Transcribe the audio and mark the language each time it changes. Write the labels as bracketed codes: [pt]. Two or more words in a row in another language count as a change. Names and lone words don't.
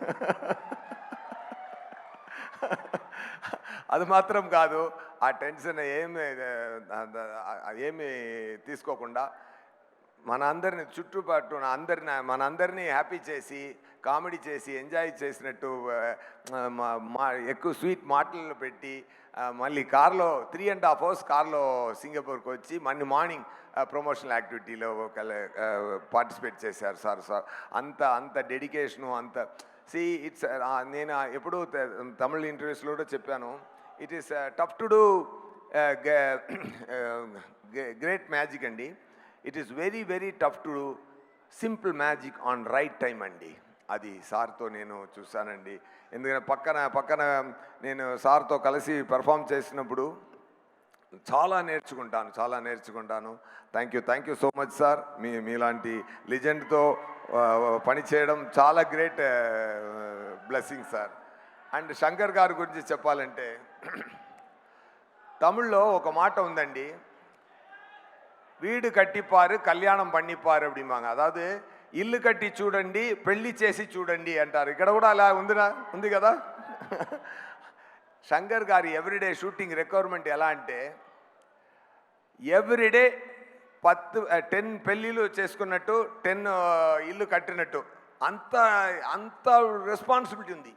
[te] అది మాత్రం కాదు, ఆ టెన్షన్ ఏమి తీసుకోకుండా మనందరినీ చుట్టుపట్టు మనందరినీ హ్యాపీ చేసి, కామెడీ చేసి, ఎంజాయ్ చేసినట్టు ఎక్కువ స్వీట్ మాటలు పెట్టి మళ్ళీ కార్లో 3.5 hours కార్లో సింగపూర్కి వచ్చి మళ్ళీ [en] morning promotional activity participate [te] చేశారు సార్. అంత డెడికేషను, అంత ఇట్స్ నేను ఎప్పుడూ తమిళ ఇంటర్వ్యూస్లో కూడా చెప్పాను, [en] It is tough to do great magic అండి. It is very tough to do simple magic on right time అండి. [te] అది సార్తో నేను చూశానండి. ఎందుకంటే పక్కన నేను సార్తో కలిసి పెర్ఫామ్ చేసినప్పుడు చాలా నేర్చుకుంటాను. [en] Thank you so much sir. [te] మీలాంటి లెజెండ్తో పనిచేయడం చాలా [en] great blessing [te] సార్. అండ్ శంకర్ గారి గురించి చెప్పాలంటే, తమిళ్లో ఒక మాట ఉందండి, [ta] வீடு கட்டிப்பாரு கல்யாணம் பண்ணிப்பாரு அப்படிம்பாங்க. [te] அதாவது ఇల్లు కట్టి చూడండి, పెళ్లి చేసి చూడండి అంటారు. ఇక్కడ కూడా అలా ఉంది కదా. శంకర్ గారి [en] everyday shooting requirement [te] ఎలా అంటే, ఎవ్రీడే 10 పెళ్ళిళ్ళు చేసుకున్నట్టు, 10 ఇల్లు కట్టినట్టు, అంత రెస్పాన్సిబిలిటీ ఉంది.